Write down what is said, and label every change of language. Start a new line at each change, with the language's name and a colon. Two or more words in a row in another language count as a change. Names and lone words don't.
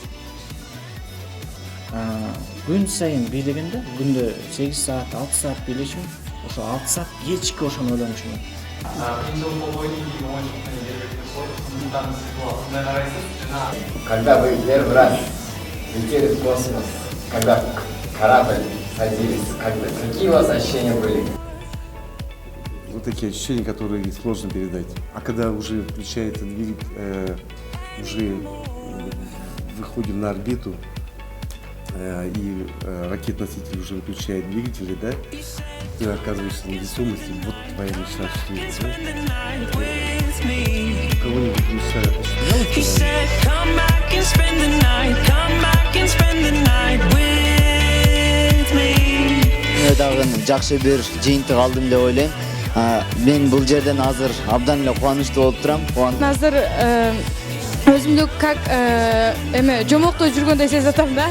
Kyrgyz: Күн сайын бийлегенде, күндө 8 саат, 6 саат бийлешим, ошо 6 саат кечки ошону ойлонушум.
Russian: Когда вы первый раз летели в космос, когда корабль садились, какие у вас ощущения были? Вот такие ощущения, которые сложно передать. А когда уже включается двигатель, уже выходим на орбиту, и ракет-носитель уже выключает двигатели, да, ты оказываешься на весомости, вот твоя мечта осуществляется. Кого-нибудь мечта
Kyrgyz: Мен дагы жакшы бир жыйынтык алдым деп ойлойм. Мен бул жерден азыр абдан эле кубанычтуу болуп турам. Азыр өзүмдү как жомокто жүргөндөй сезип атам да.